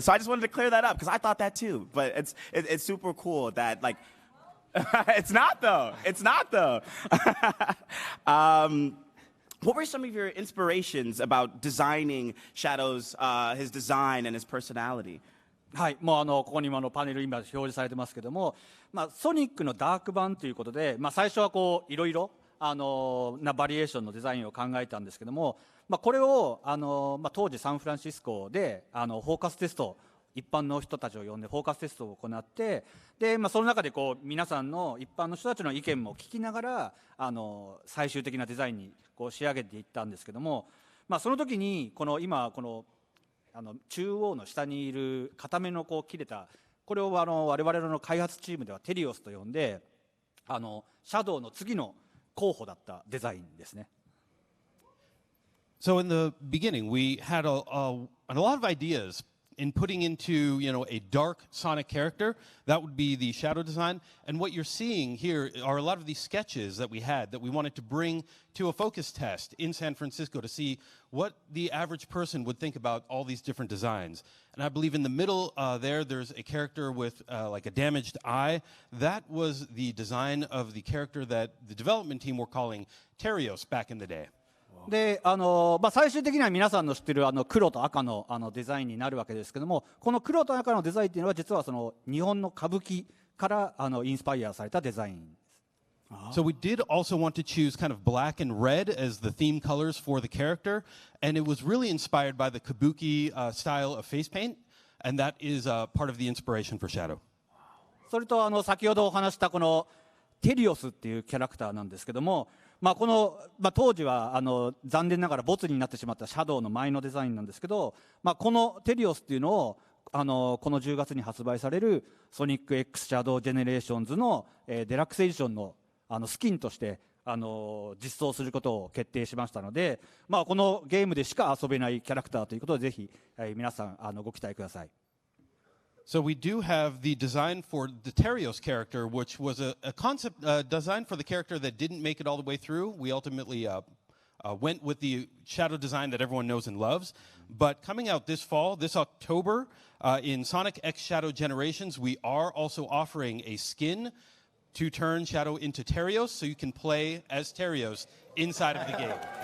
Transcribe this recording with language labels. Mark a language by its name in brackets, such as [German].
[English] So I just wanted to clear that up because I thought that too. But it's super cool that like. It's not though. It's not though. What were some of your inspirations about designing Shadow's his design and his personality? [Japanese] はい、もうここにもパネル今表示されてますけども、ソニックのダーク版ということで、最初はこういろいろなバリエーションのデザインを考えたんですけども、これを当時サンフランシスコでフォーカステスト、一般の人たちを呼んでフォーカステストを行って、でその中でこう皆さんの一般の人たちの意見も聞きながら最終的なデザインにこう仕上げていったんですけども、その時に今この中央の下にいる片目のこう切れた、これを我々の開発チームではテリオスと呼んで、シャドウの次の候補だったデザインですね。 [English] So in the beginning, we had a lot of ideas in putting into, a dark Sonic character. That would be the Shadow design. And what you're seeing here are a lot of these sketches that we had that we wanted to bring to a focus test in San Francisco to see what the average person would think about all these different designs. And I believe in the middle there's a character with like a damaged eye. That was the design of the character that the development team were calling Terios back in the day. [Japanese] で最終的には皆さんの知っている黒と赤のデザインになるわけですけども、この黒と赤のデザインというのは実はその日本の歌舞伎からインスパイアされたデザイン。 [English] So we did also want to choose kind of black and red as the theme colors for the character, and it was really inspired by the kabuki style of face paint, and that is part of the inspiration for Shadow. [Japanese] それと先ほどお話したこのテリオスっていうキャラクターなんですけども、この当時は残念ながらボツになってしまったシャドウの前のデザインなんですけど、このテリオスっていうのをこの10月に発売されるソニック X シャドウジェネレーションズのデラックスエディションのスキンとして実装することを決定しましたので、このゲームでしか遊べないキャラクターということでぜひ、皆さんご期待ください。 [English] So we do have the design for the Terios character, which was a concept design for the character that didn't make it all the way through. We ultimately went with the shadow design that everyone knows and loves. But coming out this fall, this October, in Sonic X Shadow Generations, we are also offering a skin to turn Shadow into Terios, so you can play as Terios inside of the game.